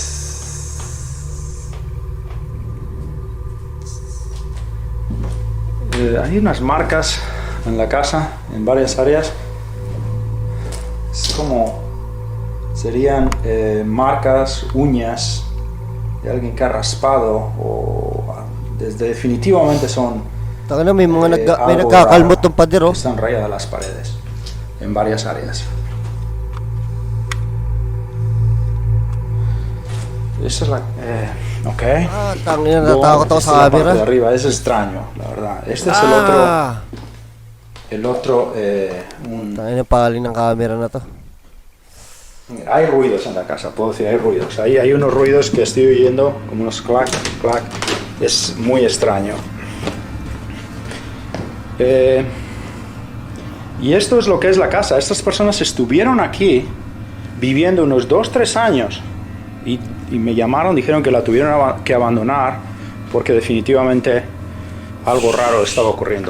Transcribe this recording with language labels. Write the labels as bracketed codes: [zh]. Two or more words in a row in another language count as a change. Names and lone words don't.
[es] Hay unas marcas en la casa, en varias áreas. Es como serían marcas, uñas de alguien que ha raspado o definitivamente son [tl] Taka na, may mga may [es] algo [tl] nagkakalmot [es] raro, [tl] ng pader, oh. [es] que están rayadas las paredes en varias áreas. Esa es la ok. [tl] Ah, tangina, [es] Luego, [tl] natakot ako [es] esta [tl] sa [es] es la parte [tl] camera. [es] de arriba, es extraño, la verdad. Este es el otro [tl] Tangina, paling ng camera na to. [es] hay ruidos en la casa, puedo decir, hay ruidos. Ahí hay unos ruidos que estoy oyendo, como unos clac, clac. Es muy extraño. Y esto es lo que es la casa. Estas personas estuvieron aquí viviendo unos 2-3 años y me llamaron, dijeron que la tuvieron que abandonar porque definitivamente algo raro estaba ocurriendo.